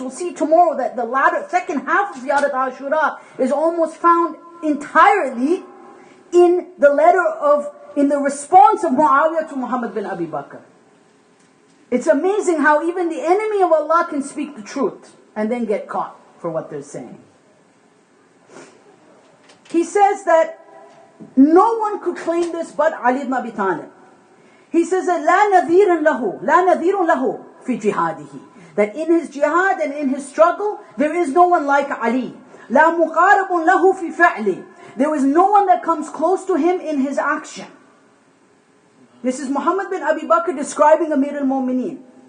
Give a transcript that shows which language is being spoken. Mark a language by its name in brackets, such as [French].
[English] We'll see tomorrow that the second half of ziyarat Ashura is almost found entirely in the response of Muawiyah to Muhammad bin Abi Bakr. It's amazing how even the enemy of Allah can speak the truth and then get caught for what they're saying. He says that no one could claim this but Ali ibn Abi Talib. He says that [Arabic] لا نذير له في جهاده. [English] That in his jihad and in his struggle, there is no one like Ali. [Arabic] لا مقارب له في فعله. [English] There is no one that comes close to him in his action. This is Muhammad bin Abi Bakr describing Amir al-Mu'mineen.